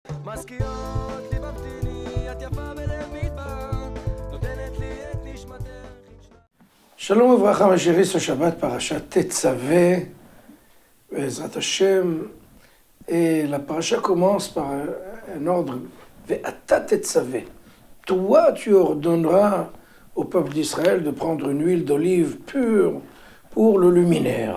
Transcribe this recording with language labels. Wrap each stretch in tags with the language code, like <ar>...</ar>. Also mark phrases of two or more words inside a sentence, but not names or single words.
<he>מזכירות לי ממתיני, את יפה בלב מדבר, נותנת לי את נשמתך. שלום וברכה,</he> <fr>mes chéris, ce Shabbat, parashat Tetzaveh,</fr> <he>בעזרת השם.</he> <fr>Et la paracha commence par un ordre.</fr> <he>ואתה תצוה.</he> <fr>Toi, tu ordonneras au peuple d'Israël de prendre une huile d'olive pure pour le luminaire.</fr>